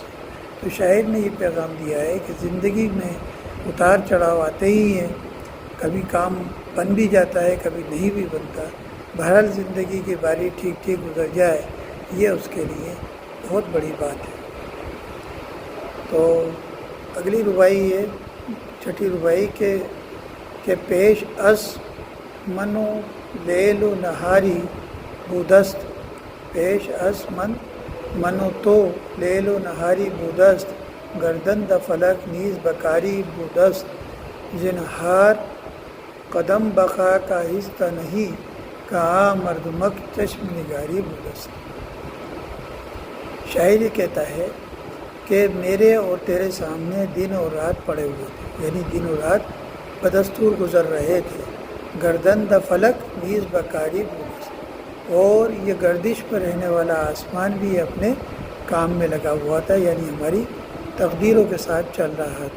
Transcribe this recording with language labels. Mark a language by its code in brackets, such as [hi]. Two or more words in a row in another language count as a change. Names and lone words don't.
[ur] تو شاعر نے یہ پیغام دیا ہے کہ زندگی میں اتار چڑھاؤ آتے ہی ہیں، کبھی کام بن بھی جاتا ہے، کبھی نہیں بھی بنتا، بہرحال زندگی کی باری ٹھیک ٹھیک گزر جائے، یہ اس کے لیے بہت بڑی بات ہے۔ تو اگلی رباعی ہے 6ٹھی رباعی کہ [fa] پیش از منو لیل و نہاری بودست، پیش از منو تو لیل و نہاری بودست، گردن د فلک نیز بکاری بودست، زنہار قدم بخاک آہستہ نہیں، کہاں مردمک چشم نگاری بودست۔ [ur] شاعر یہ کہتا ہے کہ میرے اور تیرے سامنے دن اور رات پڑے ہوئے تھے، یعنی دن اور رات بدستور گزر رہے تھے۔ [fa] گردن د فلک نیز بکاری بودست، [ur] اور یہ گردش پر رہنے والا آسمان بھی اپنے کام میں لگا ہوا تھا، یعنی ہماری تقدیروں کے ساتھ چل رہا تھا۔